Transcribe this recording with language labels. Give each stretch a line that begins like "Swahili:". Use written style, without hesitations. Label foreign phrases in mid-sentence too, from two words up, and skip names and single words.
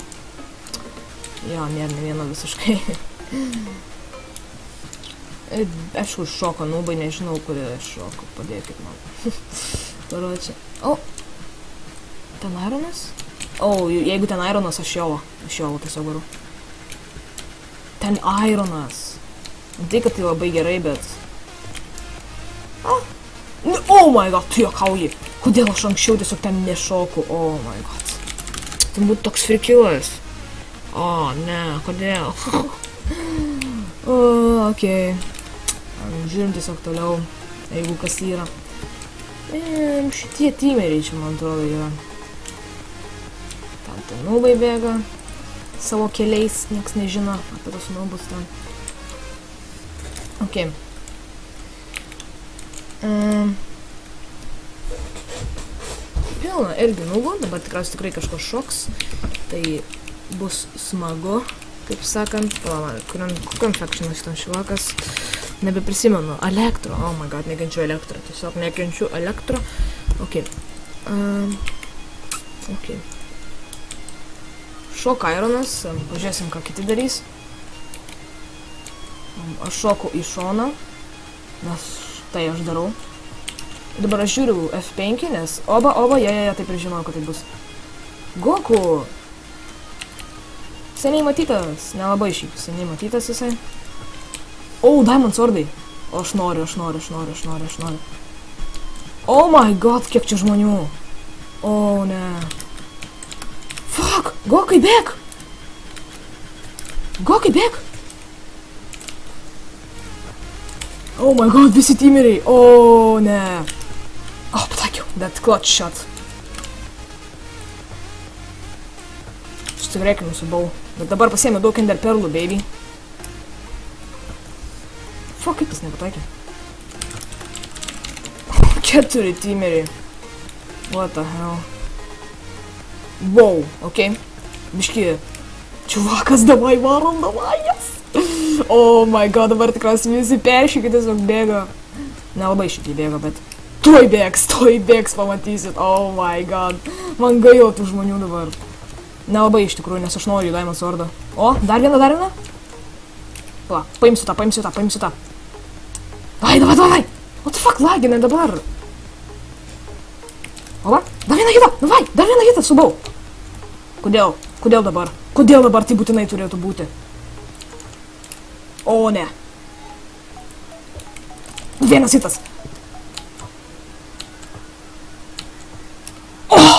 Lithuanian: Jo, nėra ne vieno visiškai. Aišku, šoko nubai, nežinau, kurie šoko. Padėkit man. Paruočia. Ten Ironas? Jeigu ten Ironas, aš jovo tiesiog varu. Ten Ironas. Tai, kad tai labai gerai, bet...
English: Oh my god,
Lithuanian: tu juokauji. Kodėl aš anksčiau tiesiog ten nešoku?
English: Oh my god.
Lithuanian: Tai būtų toks frikilas. O, ne, kodėl? Okei. Žiūrim tiesiog toliau, jeigu kas yra. Šitie timeriai čia, man atrodo, yra. Ten tie nubai bėga. Savo keliais, nieks nežino apie tos nubus ten. Okei. Pilna irgi nubų, dabar tikriausiai tikrai kažko šoks. Tai bus smagu, kaip sakant. Kokiam factionui šitam šilakas? Nebeprisimenu. Elektro.
English: Oh my god,
Lithuanian: nekenčiu elektro. Tiesiog nekenčiu elektro. Okei. Okei. Šok Ironas. Pažiūrėsim, ką kiti darys. Aš šoku į šoną. Nes tai aš darau. Dabar aš žiūriu F5, nes oba, taip ir žinau, kad tai bus. Goku! Seniai matytas. Nelabai šiaip. Seniai matytas jisai. O, Diamond Swordai. O, aš noriu.
English: Oh my god,
Lithuanian: kiek čia žmonių. O, ne. Fuck! Gokai, bėk! Gokai, bėk!
English: Oh my god,
Lithuanian: visi timeriai. O, ne. O, pataikiau.
English: That clutch shot.
Lithuanian: Aš tikrai nusibau. Bet dabar pasiėmė daug Ender Perlų, baby. Fuck, kaip tas nepataikė. 4 timeriai.
English: What the hell.
Lithuanian: Wow, okei. Biški. Čiuvakas, davai varom, davai, yes.
English: Oh my god,
Lithuanian: dabar tikriausiai visi peršykit, tiesiog bėga. Nelabai šitai bėga, bet tuoj bėgs, pamatysit.
English: Oh my god.
Lithuanian: Man gaila tų žmonių dabar. Nelabai iš tikrųjų, nes aš noriu Diamond Swordą. O, dar viena. Va, paimsiu tą. Davai.
English: What the fuck,
Lithuanian: lagina dabar. O va, dar viena hitą, subau. Kodėl dabar? Kodėl dabar tai būtinai turėtų būti? O, ne. Vienas hitas. Oh!